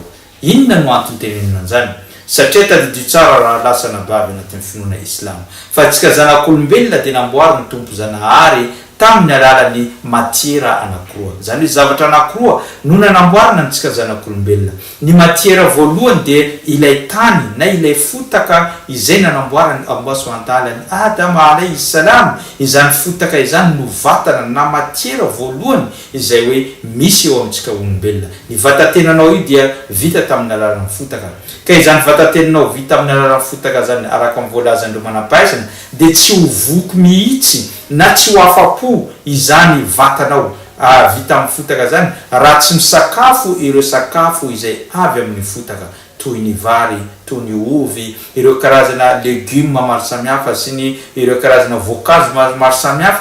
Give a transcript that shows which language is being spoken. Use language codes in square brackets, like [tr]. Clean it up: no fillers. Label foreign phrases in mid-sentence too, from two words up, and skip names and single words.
[mg] Inona no antony tenenina an'izany? Satria tadidio tsara raha lasana bavy anatin'ny finoana islam fa tsika zanak'olombelona dia namboary ny tompo zanahary tamin'ny alalan'ny matiera anankiroa. Zany hoe zavatra anankiroa no nanamboarina antsika zanak'olombelona. Ny matiera voalohany dia ilay tany na ilay fotaka izay nanamboarany [ar] Allah subhanahu wa ta'ala [mg] ny Adama [ar] alayhi salam. [mg] Izany fotaka izany no vatana na matiera voalohany izay hoe misy eo amintsika olombelona. Ny vatatenanao io dia vita tamin'ny alalan'ny fotaka. Ka izany vatatenanao vita amin'ny alalan'ny fotaka zany araka amin'ny voalazandreo manam-pahaizana dia tsy ho voky mihitsy na tsy ho afa-po izany vatanao vita amin'ny fotaka zany raha tsy misakafo ireo sakafo izay avy amin'ny fotaka, toy ny vary, toy ny ovy, ireo karazana legioma maro samihafa sy ny ireo karazana voankazo maro samihafa.